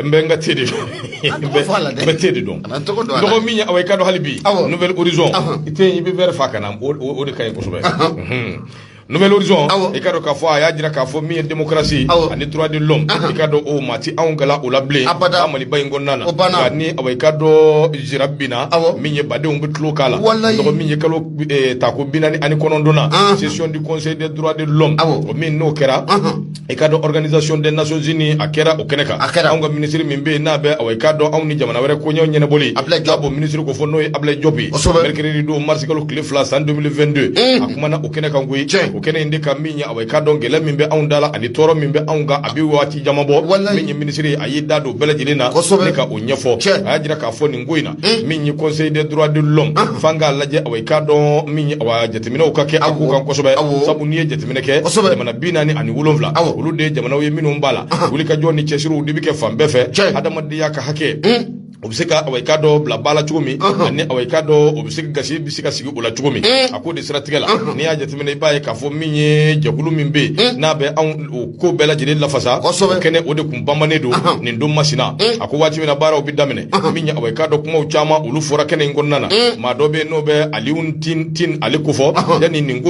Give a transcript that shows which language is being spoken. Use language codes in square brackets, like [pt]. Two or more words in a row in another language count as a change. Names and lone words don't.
[bm] n bɛ n ka te de dɔn n bɛ te de dɔn dɔgɔ min ye i ka dɔn hali bi Nouvelle Horizon i tɛ i bɛ verre fa ka na o de ka ɲi kosɛbɛ Nouvelle Horizon i ka dɔn k'a fɔ a y'a jira k'a fɔ min ye démocratie ani [fr] droit de l'homme [bm] i ka dɔn o maa tɛ anw gala o la bilen a Maliba in kɔnɔna na nka ni i ka dɔn Jira binna min ye badenw bɛ tulo k'a la dɔgɔ min ye kalo tako 49 na [fr] session du Conseil des droits de l'homme [bm] o min n'o kɛra i ka dɔn [fr] Organisation des Nations Unies [bm] a kɛra o kɛnɛ kan anw ka minisiri min bɛ yen n'a bɛ i ka dɔn anw ni jamana wɛrɛ ko ɲɛw ɲɛnabɔli a b'o minisiri ko fɔ n'o ye Ablaye Diop ye mercredi don mars kalo tile 2 san 2022 a kumana o kɛnɛ kan koyi o kɛnɛ in de ka min ye i ka dɔn gɛlɛya min bɛ anw da la ani tɔɔrɔ min bɛ anw kan a bɛ waati jama bɔ min ye minisiri a y'i da don bɛɛ lajɛlen na ne ka o ɲɛfɔ a y'a jira k'a fɔ nin ko in na min ye [fr] Conseil des droits de l'homme [bm] f'an k'a lajɛ i ka dɔn min ye jateminɛw ka kɛ a ko kan kosɛbɛ sabu n'i ye jateminɛ kɛ jamana 47 olu de ye jamanaw ye minnu b'a la wulikajɔ ni cɛsiriw de bɛ kɛ fan bɛɛ fɛ adamadenya ka hakɛ o bɛ se ka ka dɔ bila ba la cogo min ani ka dɔ o bɛ se ka gasi bɛ se ka sigi o la cogo min a ko de siratigɛ la n'i y'a jateminɛ i b'a ye k'a fɔ min ye jɛkulu min bɛ yen n'a bɛ anw o ko bɛɛ lajɛlen lafasa o kɛnɛ o de kun banbannen don nin don masina a ko waati min na baaraw bɛ daminɛ min ye ka dɔ kumaw caman olu fɔra kɛnɛ in kɔnɔna na maa dɔ bɛ yen n'o bɛ Aliyu Tin ale ko fɔ yanni nin ko